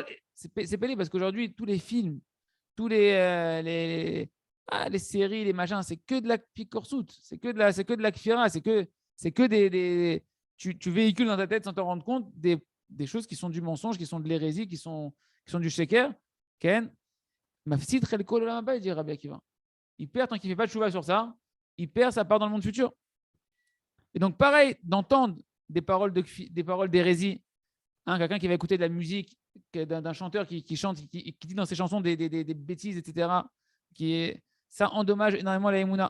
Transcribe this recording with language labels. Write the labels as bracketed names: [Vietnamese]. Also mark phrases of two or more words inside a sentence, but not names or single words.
[French] C'est pénible parce qu'aujourd'hui, tous les films, tous les séries, les machins, c'est que de la picorsoute, c'est que de la kfira, c'est que des tu véhicules dans ta tête sans t'en rendre compte des choses qui sont du mensonge, qui sont de l'hérésie, qui sont du sheker. [Hebrew] כן, מפסיד חלקו לעולם, [French] dit Rabbi Akiva. Il perd tant qu'il ne fait pas de chouva sur ça, il perd sa part dans le monde futur. Et donc, pareil, d'entendre des paroles d'hérésie, quelqu'un qui va écouter de la musique d'un chanteur qui chante, qui dit dans ses chansons des bêtises, etc., ça endommage énormément la Emouna.